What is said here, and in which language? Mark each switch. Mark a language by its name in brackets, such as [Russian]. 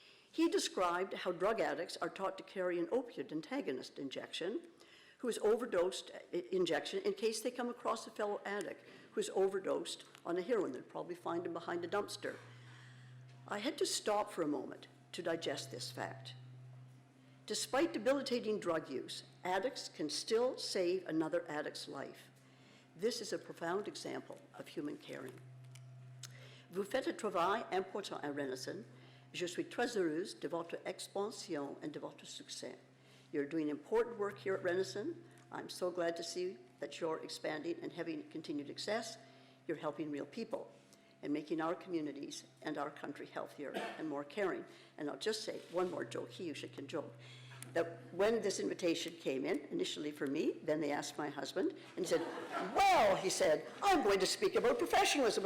[English] He described how drug addicts are taught to carry an opioid antagonist injection who is overdosed injection in case they come across a fellow addict who is overdosed on a heroin. They'll probably find him behind a dumpster. I had to stop for a moment to digest this fact. Despite debilitating drug use, addicts can still save another addict's life. This is a profound example of human caring. [French] Vous faites un travail important à Renison. Je suis très heureuse de votre expansion and de votre succès. [English] You're doing important work here at Renison. I'm so glad to see that you're expanding and having continued success. You're helping real people and making our communities and our country healthier and more caring. And I'll just say one more joke, he usually can joke, that when this invitation came in, initially for me, then they asked my husband, and he said, well, he said, I'm going to speak about professionalism.